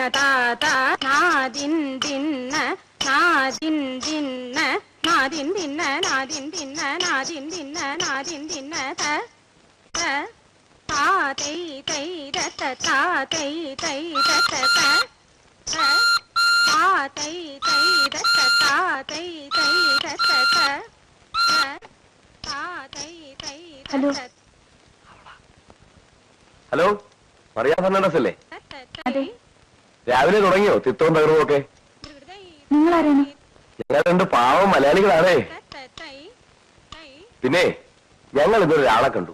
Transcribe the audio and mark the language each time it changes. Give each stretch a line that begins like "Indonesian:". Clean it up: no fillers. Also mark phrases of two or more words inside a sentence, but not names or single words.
Malayalam: తాత నాదిన్ దిన్న నాదిన్ దిన్న నాదిన్ దిన్న నాదిన్ దిన్న నాదిన్ దిన్న నాదిన్ దిన్న త తాతై తై దత తాతై తై దత త తాతై తై దత తాతై తై దత త తాతై తై ഹലോ. ഹലോ, മറിയ ഫെർണാണ്ടസ് അല്ലേ? അതെ. രാവിലെ തുടങ്ങിയോ തിത്തവും തകർവും ഒക്കെ? നിങ്ങളാരാണ്? ഞങ്ങൾ 2 പാവം മലയാളികളാണേ. പിന്നെ ഞങ്ങൾ ഇന്നൊരു ഒരാളെ കണ്ടു.